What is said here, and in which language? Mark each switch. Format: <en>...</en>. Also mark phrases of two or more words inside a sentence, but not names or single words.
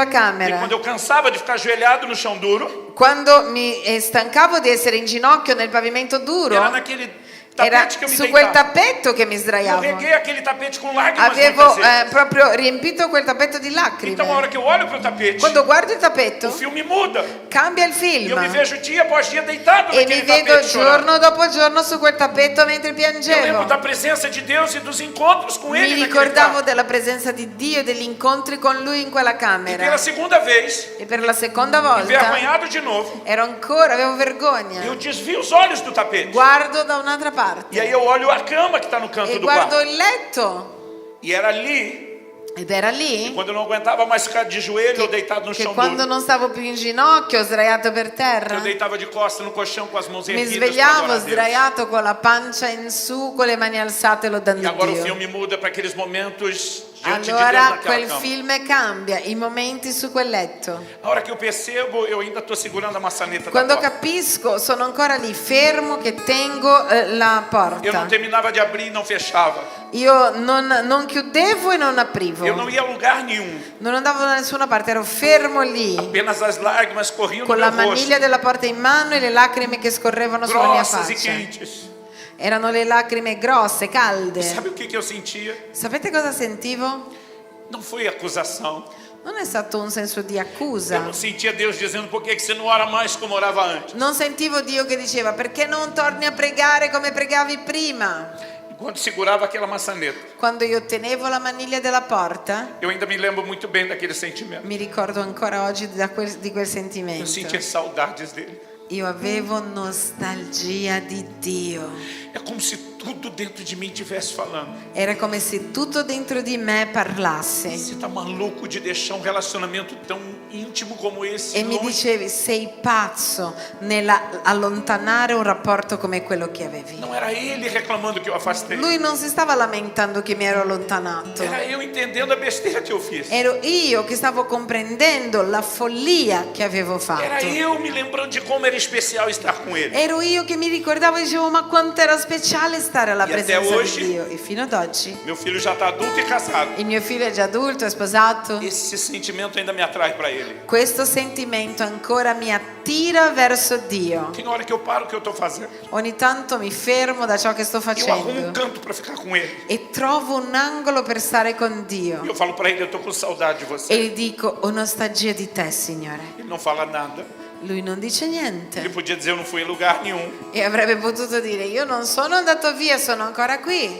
<pt>E</pt> <it>camera.</it> <pt>quando eu cansava de ficar ajoelhado no chão duro,</pt> <it>Quando mi stancavo di essere in ginocchio nel pavimento duro,</it> <pt>era naquele</pt> <it>era</it> <pt>tapete que eu me</pt> <it>su quel</it> <pt>deitava.</pt> <it>tappeto che mi</it> <pt>Eu</pt> <it>sdraiavo.</it> <pt>reguei aquele tapete com lágrimas</pt> <it>Avevo</it> <pt>muitas vezes.</pt> <it>proprio riempito quel tappeto di lacrime.</it> <pt>Então a hora que eu olho para o tapete,</pt> <it>Quando guardo il</it> <pt>o</pt> <it>tappeto,</it> <pt>filme muda.</pt> <it>cambia il</it> <pt>E</pt> <it>film.</it> <pt>eu me vejo dia após dia deitado</pt> <it>E mi</it> <pt>naquele</pt> <it>vedo</it> <pt>tapete chorando.</pt> <it>giorno dopo giorno su quel tappeto mentre</it> <pt>Eu lembro</pt> <it>piangevo.</it> <pt>da presença de Deus e dos encontros com</pt> <it>Mi</it> <pt>Ele naquele</pt> <it>ricordavo</it> <pt>quarto.</pt> <it>della presenza di Dio e degli incontri con Lui in quella</it> <pt>E</pt> <it>camera.</it> <pt>pela segunda vez,</pt> <it>E per la seconda volta</it> <pt>envergonhado de novo,</pt> <it>avevo vergogna.</it> <pt>eu desvio os olhos do tapete.</pt> <it>Guardo da un'altra parte</it> <pt>E aí eu olho a cama que está no canto</pt> <it>e</it> <pt>do</pt> <it>guardo</it> <pt>quarto.</pt> <it>il letto.</it> <pt>E era ali,</pt> <it>Ed era lì</it> <pt>quando eu não aguentava mais ficar de joelho ou deitado no</pt> <it>che</it> <pt>chão</pt> <it>quando</it> <pt>duro.</pt> <it>non stavo più in ginocchio, sdraiato per</it> <pt>Eu</pt> <it>terra,</it> <pt>deitava de costas no colchão com as mãos</pt> <it>mi</it> <pt>erguidas para</pt> <it>svegliavo</it> <pt>adorar a Deus.</pt> <it>sdraiato con la pancia in su, con le mani alzate lodando</it> <pt>E agora o</pt> <it>Dio.</it> <pt>filme muda para aqueles momentos diante de Deus</pt> <it>Allora</it> <pt>naquela</pt> <it>quel</it> <pt>cama.</pt> <it>film cambia, i momenti su quel letto.</it> <pt>A hora que eu percebo, eu ainda estou segurando a maçaneta da</pt> <it>Quando</it> <pt>porta.</pt> <it>capisco, sono ancora lì fermo che tengo la</it> <pt>Eu não</pt> <it>porta.</it> <pt>terminava de abrir e não fechava.</pt> <it>Io non chiudevo e non aprivo.</it> <pt>Eu não ia a lugar nenhum.</pt> <it>Non andavo da nessuna parte, ero fermo lì,</it> <pt>Apenas as lágrimas corriam no</pt> <it>con la</it> <pt>meu rosto,</pt> <it>maniglia della porta in mano e le lacrime che scorrevano sulla mia</it> <pt>grossas e</pt> <it>faccia.</it> <pt>quentes.</pt> <it>Erano le lacrime grosse, calde.</it> <pt>Sabe o que eu sentia?</pt> <it>Sapete cosa sentivo?</it> <pt>Não foi acusação.</pt> <it>Non è stato un senso di</it> <pt>Eu</pt> <it>accusa.</it> <pt>não sentia Deus dizendo por que que você não ora mais como orava antes.</pt> <it>Non sentivo Dio che diceva perché non torni a pregare come pregavi prima.</it> <pt>E quando segurava aquela maçaneta,</pt> <it>Quando io tenevo la maniglia della porta,</it> <pt>eu ainda me lembro muito bem daquele sentimento.</pt> <it>mi ricordo ancora oggi di quel</it> <pt>Eu</pt> <it>sentimento.</it> <pt>sentia saudades dele.</pt> <it>Io avevo nostalgia di Dio.</it> <pt>É como se tudo dentro de mim estivesse falando.</pt> <it>Era come se tutto dentro di me parlasse.</it> <pt>Você tá maluco de deixar um relacionamento tão íntimo como esse</pt> <it>E mi</it> <pt>longe?</pt> <it>dicevi, sei pazzo nell'allontanare un rapporto come quello che avevi.</it> <pt>Não era ele reclamando que eu afastei.</pt> <it>Lui non si stava lamentando che mi ero allontanato.</it> <pt>Era eu entendendo a besteira que eu fiz.</pt> <it>Ero io che stavo comprendendo la follia che avevo</it> <pt>Era</pt> <it>fatto.</it> <pt>eu me lembrando de como era especial estar com ele.</pt> <it>Ero io che mi ricordavo e dicevo, ma quanto era speciale stare stare alla</it> <pt>E até</pt> <it>presenza</it> <pt>hoje-</pt> <it>di Dio. E fino ad oggi</it> <pt>Meu filho já está adulto e casado.</pt> <it>il mio figlio è già adulto, è sposato.</it> <pt>Esse sentimento ainda me atrai para ele.</pt> <it>Questo sentimento ancora mi attira verso Dio.</it> <pt>Tem hora que eu paro o que eu estou fazendo.</pt> <it>Ogni tanto mi fermo da ciò che sto</it> <pt>Eu arrumo um</pt> <it>facendo</it> <pt>canto para ficar com ele.</pt> <it>e trovo un angolo per stare con Dio.</it> <pt>E eu falo para ele, eu estou com saudade de</pt> <it>E</it> <pt>você.</pt> <it>gli dico, ho nostalgia di te, Signore.</it> <pt>Ele não fala nada.</pt> <it>Lui non dice</it> <pt>Ele</pt> <it>niente</it> <pt>podia dizer, eu não fui em lugar nenhum.</pt> <it>e avrebbe potuto dire, io non sono andato via, sono ancora qui.</it>